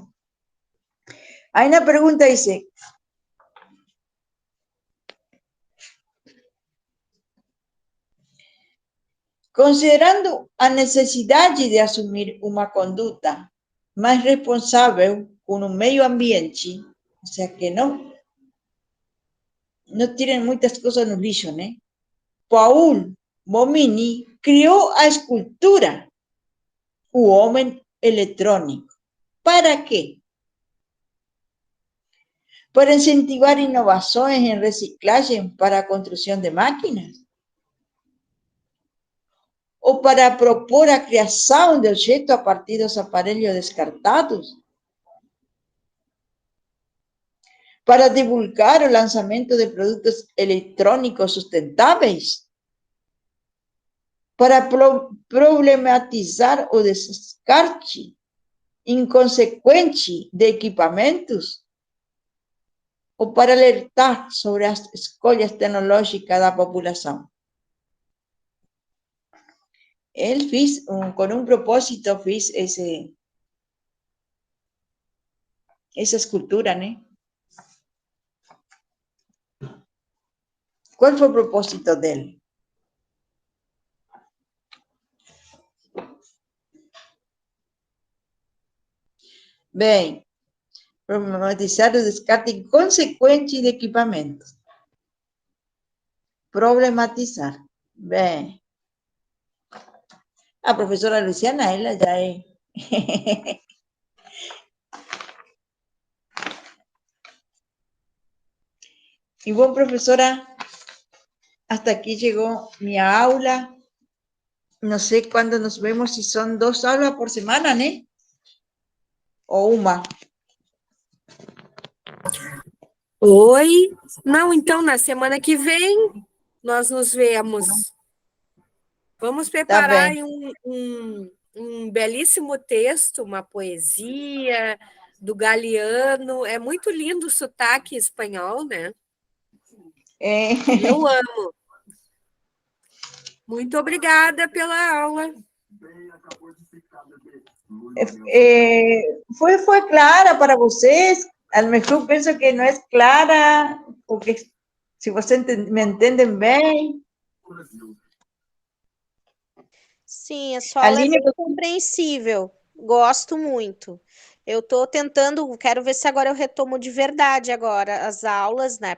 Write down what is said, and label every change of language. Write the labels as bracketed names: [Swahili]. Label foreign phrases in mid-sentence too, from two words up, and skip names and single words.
[Spanish] Hay una pregunta, dice, considerando a necesidad de asumir una conducta más responsable con un medio ambiente, o sea que no tienen muchas cosas en el lixo, ¿no? Paul Bomini creó a escultura, u hombre electrónico. ¿Para qué? Para incentivar innovaciones en reciclaje para construcción de máquinas. [Portuguese] O para propor a criação de objetos a partir dos aparelhos descartados. Para divulgar o lançamento de produtos eletrônicos sustentáveis. Para problematizar o descarte inconsequente de equipamentos. O para alertar sobre as escolhas tecnológicas da população. [Spanish] Él con un propósito, esa escultura, ¿no? ¿Cuál fue el propósito de él? [Portuguese] Bem, Problematizar o descarte inconsequente de equipamentos. Problematizar. Bem. A professora Luciana, ela já é. E bom, professora, [Spanish] hasta aquí llegó mi aula. No sé cuándo nos vemos, si son 2 aulas por semana, ¿no? [Portuguese] O uma. Oi? Não, então, na semana que vem, nós nos vemos. Vamos preparar bem. aí um belíssimo texto, uma poesia do Galeano. É muito lindo o sotaque espanhol, né? É, Eu amo. Muito obrigada pela aula. foi clara para vocês? [Spanish] A lo mejor [Portuguese] penso que não é clara, porque se vocês me entendem bem. Sim, a sua aula é Aline, bem compreensível. Gosto muito. Eu estou tentando, quero ver se agora eu retomo de verdade agora as aulas, né?